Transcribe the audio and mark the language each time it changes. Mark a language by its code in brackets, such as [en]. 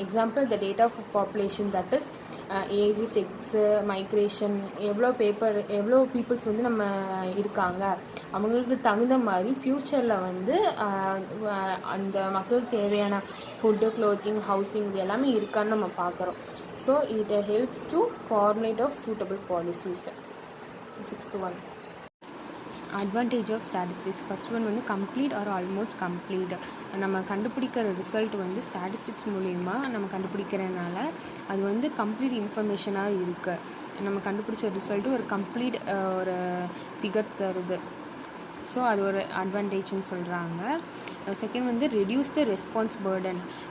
[en] example the data of population, that is age, sex, migration, [ta] எவ்வளோ peoples வந்து நம்ம இருக்காங்க, அவங்களுக்கு தகுந்த மாதிரி ஃப்யூச்சரில் வந்து அந்த மக்களுக்கு தேவையான ஃபுட்டு, க்ளோத்திங், ஹவுசிங் இது எல்லாமே இருக்கான்னு நம்ம பார்க்குறோம். [en] So it helps to formulate of suitable policies. Sixth one, advantage of statistics. First one வந்து complete or almost complete. [ta] நம்ம கண்டுபிடிக்கிற ரிசல்ட் வந்து ஸ்டாட்டிஸ்டிக்ஸ் மூலமா நம்ம கண்டுபிடிக்கிறதுனால அது வந்து கம்ப்ளீட் இன்ஃபர்மேஷனாக இருக்குது. நம்ம கண்டுபிடிச்ச ரிசல்ட்டு ஒரு கம்ப்ளீட் ஒரு ஃபிகர் தருது. ஸோ அது ஒரு அட்வான்டேஜ்னு சொல்கிறாங்க. செகண்ட் வந்து [en] Reduce the response burden.